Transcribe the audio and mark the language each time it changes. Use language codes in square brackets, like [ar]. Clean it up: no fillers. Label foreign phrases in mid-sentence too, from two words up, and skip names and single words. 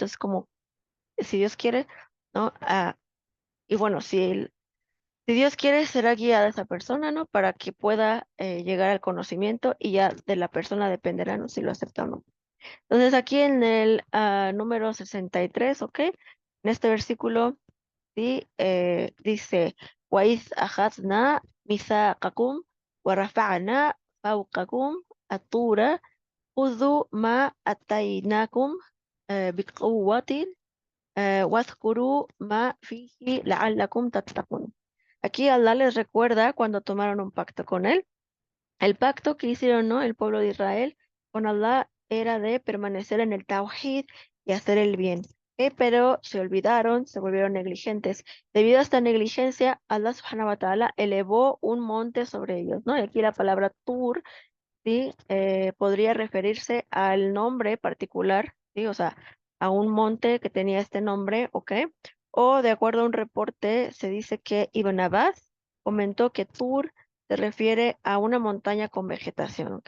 [es] Entonces, como si Dios quiere, ¿no? Y bueno, si Dios quiere, será guiada esa persona, ¿no? Para que pueda llegar al conocimiento y ya de la persona dependerá, ¿no? Si lo acepta o no. Entonces, aquí en el número 63, ¿ok? En este versículo, sí, dice, [ar] وَإِذْ أَخَذْنَا مِيثَاقَكُمْ وَرَفَعْنَا فَوْقَكُمْ الطُّورَ خُذُوا مَا آتَيْنَاكُمْ بِقُوَّةٍ واذكروا ما فيه لعلكم تتقون. [es] Aquí Allah les recuerda cuando tomaron un pacto con él. El pacto que hicieron, ¿no? El pueblo de Israel con Allah era de permanecer en el Tawhid y hacer el bien. Pero se olvidaron, se volvieron negligentes. Debido a esta negligencia, Allah [ar] سبحانه وتعالى [es] elevó un monte sobre ellos, ¿no? Y aquí la palabra Tur, ¿sí? Podría referirse al nombre particular, ¿sí? O sea, a un monte que tenía este nombre, ¿ok? O de acuerdo a un reporte, se dice que Ibn Abbas comentó que Tur se refiere a una montaña con vegetación, ¿ok?